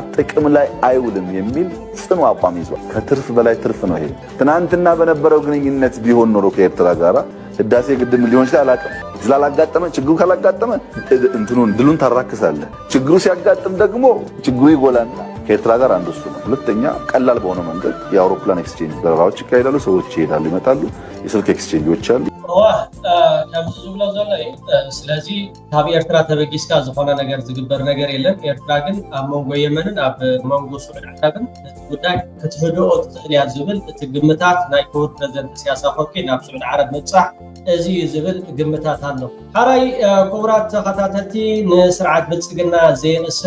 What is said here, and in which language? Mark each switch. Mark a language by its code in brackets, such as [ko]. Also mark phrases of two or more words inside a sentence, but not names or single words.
[am] ጥቅም ላይ አይውልም የሚል ጽኑ አቋም ይዟል። ከትርፍ በላይ ትርፍ ነው ይሄ። ትናንትና በነበረው ግንኙነት ቢሆን ኖሮ ከኤርትራ ጋራ ህዳሴ ግድብ ሊሆን ይችላል አላውቅም። ስላላጋጠመ ችግሩ ካላጋጠመ እንትኑን ድሉን ታራክሳለ። ችግሩ ሲያጋጥም ደግሞ ችግሩ ይጎላል። ከኤርትራ ጋር አንዱ እሱ ነው። ሁለተኛ ቀላል በሆነ መንገድ የአውሮፕላን ኤክስቼንጅ በረራዎች ይካሄዳሉ። ሰዎች ይሄዳሉ ይመጣሉ። የስልክ ኤክስቼንጆች አሉ። [ti] ከምዚ ዝብሎ ዘሎ እዩ። ስለዚ ካብ ኤርትራ ተበጊስካ ዝኾነ ነገር ዝግበር ነገር የለን። ኤርትራ ግን ኣብ መንጎ የመንን ኣብ መንጎ ሱዳን ዓረብን እቲ ጉዳይ ክትህድኦ ትኽእል እያ ዝብል እቲ ግምታት ናይ ክቡር ፕረዚደንት ኢሳያስ ኣፈወርቂ ናብ ሱዳን ዓረብ ምብፃሕ እዚ ዝብል ግምታት ኣሎ። ሓራይ ክቡራት ተኸታተልቲ ንስርዓት ብልፅግና ዘይርእስን